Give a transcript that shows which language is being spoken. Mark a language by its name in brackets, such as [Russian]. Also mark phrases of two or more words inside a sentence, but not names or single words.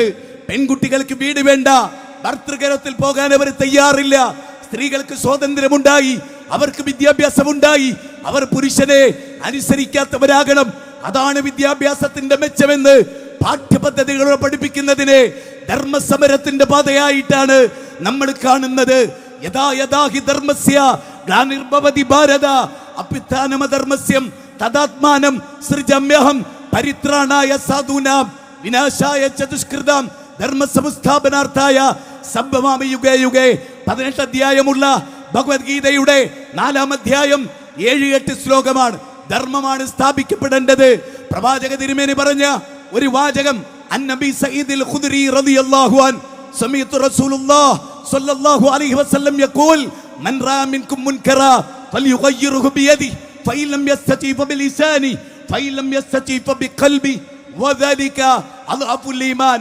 [Malayalam] പെൺകുട്ടികൾക്ക് വീട് വേണ്ട, ഭർതൃകരത്തിൽ പോകാൻ അവർ തയ്യാറില്ല. സ്ത്രീകൾക്ക് സ്വാതന്ത്ര്യമുണ്ടായി, അവർക്ക് വിദ്യാഭ്യാസമുണ്ടായി, അവർ പുരുഷനെ അനുസരിക്കാത്തവരാകണം. അതാണ് വിദ്യാഭ്യാസത്തിന്റെ മെച്ചമെന്ന് പാഠ്യപദ്ധതികളോട് പഠിപ്പിക്കുന്നതിനെ ധർമ്മസമരത്തിന്റെ പാതയായിട്ടാണ് നമ്മൾ കാണുന്നത്. [Sanskrit] യഥാ യഥാ ഹി ധർമ്മസ്യ ഗ്ലാനിർഭവതി ഭാരത അഭ്യുത്ഥാനമധർമ്മസ്യം തദാത്മാനം സൃജമ്യഹം പരിത്രാണായ സാധൂനാം വിനാശായ ചതുഷ്കൃതാം ധർമ്മസംസ്ഥാപനാർത്ഥായ സംഭവാമി യുഗേ യുഗേ. [Malayalam] 18 അധ്യായമുള്ള ഭഗവത്ഗീതയുടെ 4-ാം അധ്യായം 7-8 ശ്ലോകമാണ്. ധർമ്മമാണ് സ്ഥാപിക്കപ്പെടേണ്ടത്. പ്രവാചക തിരുമേനി പറഞ്ഞ ഒരു വാചകം, [Arabic] النبي سعيد الخدري رضي الله عنه سمعت رسول الله صلى الله عليه وسلم يقول من رأى منكم منكرا فليغيره بيده فإن لم يستطع فبلسانه فإن لم يستطع فبقلبه وذلك أضعف الإيمان.